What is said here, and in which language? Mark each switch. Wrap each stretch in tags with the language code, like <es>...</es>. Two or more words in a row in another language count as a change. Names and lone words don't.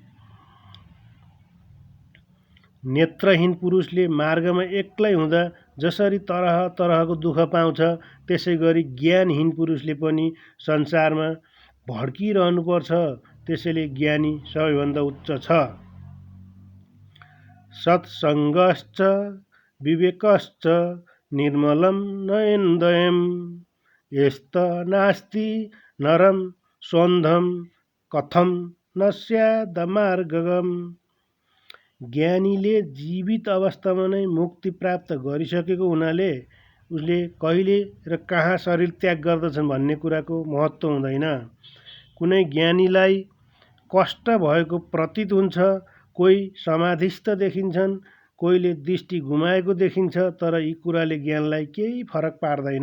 <ne>नेत्रहीन पुरुषले मार्गमा एक्लै हुँदा जसरी तरह तरहको दुःख पाउँछ, त्यसै गरी ज्ञानहीन पुरुषले पनि संसारमा भड्किरहनुपर्छ। त्यसैले ज्ञानी सबैभन्दा उच्च छ।</ne> <sa>सत्सङ्गश्च विवेकश्च निर्मलं नयनदयं यस्त नास्ति नरं सौन्धं कथं न स्यादमार्गगम्।</sa> <ne>ज्ञानीले जीवित अवस्थामा नै मुक्ति प्राप्त गरिसकेको हुनाले उसले कहिले र कहाँ शरीर त्याग गर्दछन् भन्ने कुराको महत्त्व हुँदैन। कुनै ज्ञानीलाई कष्ट भएको प्रतीत हुन्छ, कोही समाधिस्थ देखिन्छन्, कोहीले दृष्टि गुमाएको देखिन्छ, तर यी कुराले ज्ञानलाई केही फरक पार्दैन।</ne>